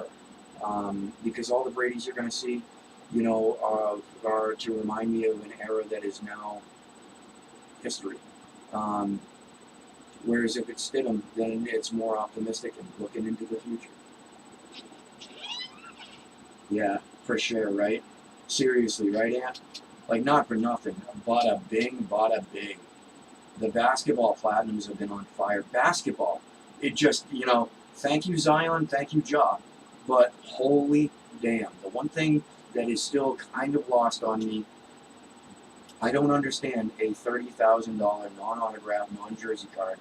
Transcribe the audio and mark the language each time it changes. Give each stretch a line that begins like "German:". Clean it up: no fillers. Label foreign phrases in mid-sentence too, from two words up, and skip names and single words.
English: Because all the Bradys you're going to see, you know, are to remind me of an era that is now history. Whereas if it's Stidham, then it's more optimistic and looking into the future. Yeah, for sure, right? Seriously, right, Ant? Like, not for nothing. Bada bing, bada bing. The basketball platinums have been on fire. Basketball, it just, you know, thank you, Zion, thank you, Ja. But holy damn. The one thing that is still kind of lost on me, I don't understand a $30,000 non-autographed, non-jersey card.